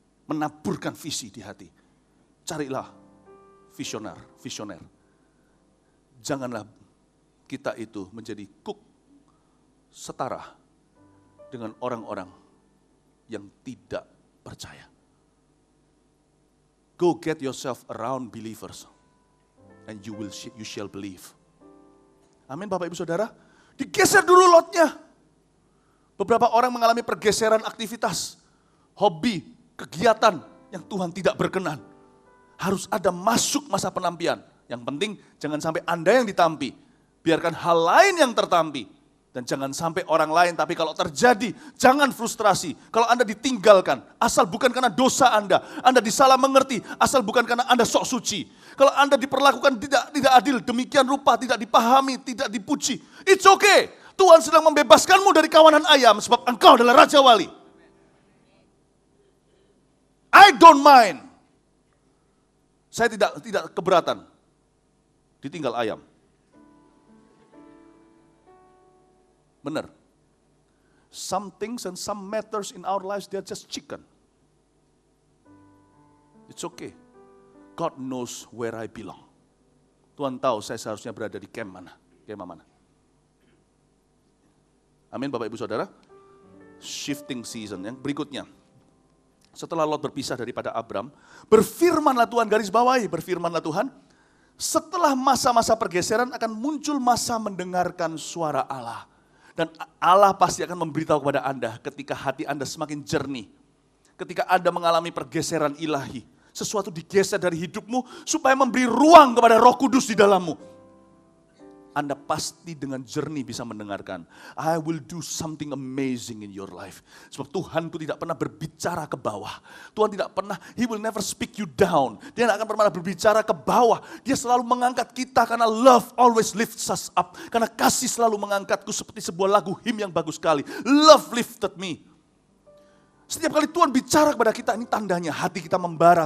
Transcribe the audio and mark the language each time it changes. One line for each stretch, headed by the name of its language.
Indonesian: Menaburkan visi di hati. Carilah visioner. Janganlah kita itu menjadi cook setara dengan orang-orang yang tidak percaya.
English: Go get yourself around believers and you shall believe.
Indonesian: Amin Bapak Ibu Saudara. Digeser dulu lotnya. Beberapa orang mengalami pergeseran aktivitas, hobi, kegiatan yang Tuhan tidak berkenan. Harus ada masuk masa penampian. Yang penting jangan sampai Anda yang ditampi. Biarkan hal lain yang tertampi. Dan jangan sampai orang lain, tapi kalau terjadi, jangan frustrasi. Kalau Anda ditinggalkan, asal bukan karena dosa Anda disalah mengerti, asal bukan karena Anda sok suci. Kalau Anda diperlakukan tidak adil, demikian rupa, tidak dipahami, tidak dipuji,
English: it's okay.
Indonesian: Tuhan sedang membebaskanmu dari kawanan ayam, sebab engkau adalah Raja Wali.
English: I don't mind.
Indonesian: Saya tidak keberatan ditinggal ayam. Benar.
English: Some things and some matters in our lives, they're just chicken. It's okay. God knows where I belong.
Indonesian: Tuhan tahu saya seharusnya berada di kemah mana. Amin Bapak Ibu Saudara. Shifting season yang berikutnya. Setelah Lot berpisah daripada Abram, berfirmanlah Tuhan, garis bawahi, berfirmanlah Tuhan, setelah masa-masa pergeseran akan muncul masa mendengarkan suara Allah. Dan Allah pasti akan memberitahu kepada Anda ketika hati Anda semakin jernih. Ketika Anda mengalami pergeseran ilahi. Sesuatu digeser dari hidupmu supaya memberi ruang kepada Roh Kudus di dalammu. Anda pasti dengan jernih bisa mendengarkan.
English: I will do something amazing in your life.
Indonesian: Sebab Tuhan itu tidak pernah berbicara ke bawah. Tuhan tidak pernah,
English: He will never speak you down.
Indonesian: Dia tidak akan pernah berbicara ke bawah. Dia selalu mengangkat kita karena
English: love always lifts us up.
Indonesian: Karena kasih selalu mengangkatku seperti sebuah lagu hymn yang bagus sekali.
English: Love lifted me.
Indonesian: Setiap kali Tuhan bicara kepada kita, ini tandanya hati kita membara.